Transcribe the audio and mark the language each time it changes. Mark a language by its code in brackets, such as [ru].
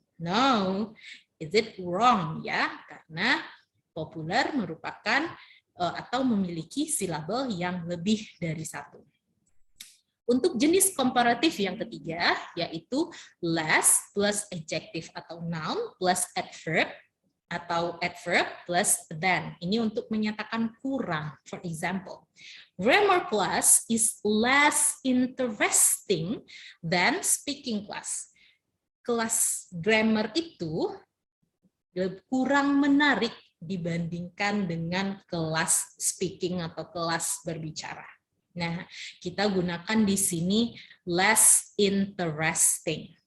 [en] No, is it wrong [id] ya? Karena populer merupakan atau memiliki silabel yang lebih dari satu. Untuk jenis komparatif yang ketiga, yaitu less plus adjective atau noun plus adverb atau adverb plus than. Ini untuk menyatakan kurang. [en] For example, grammar class is less interesting than speaking class. [id] Kelas grammar itu kurang menarik dibandingkan dengan kelas speaking atau kelas berbicara. Nah, kita gunakan di sini less interesting.